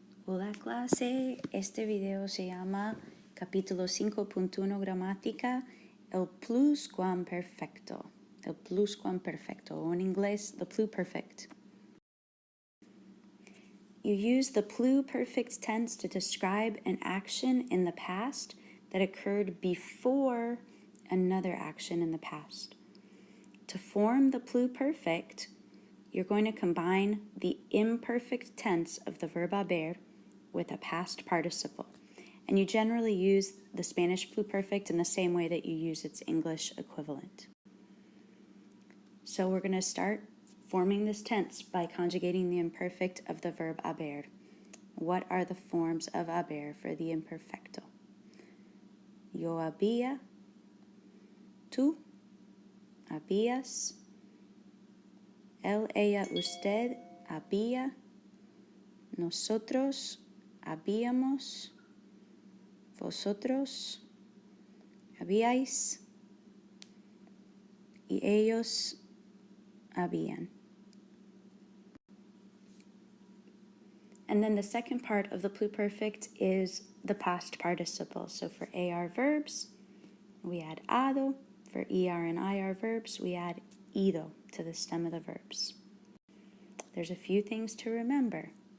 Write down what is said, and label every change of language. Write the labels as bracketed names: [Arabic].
[Spanish] Hola clase, este video se llama capítulo 5.1 gramática, el pluscuamperfecto. El pluscuamperfecto, o en inglés, [English] the pluperfect. You use the pluperfect tense to describe an action in the past that occurred before another action in the past. To form the pluperfect, you're going to combine the imperfect tense of the verb haber with a past participle. And you generally use the Spanish pluperfect in the same way that you use its English equivalent. So we're going to start forming this tense by conjugating the imperfect of the verb haber. What are the forms of haber for the imperfecto? [Spanish] Yo había, tú habías, él, ella, usted había, nosotros habíamos, vosotros habíais, y ellos habían. [English] And then the second part of the pluperfect is the past participle. So for AR verbs, we add ado. For ER and IR verbs, we add ido to the stem of the verbs. There's a few things to remember.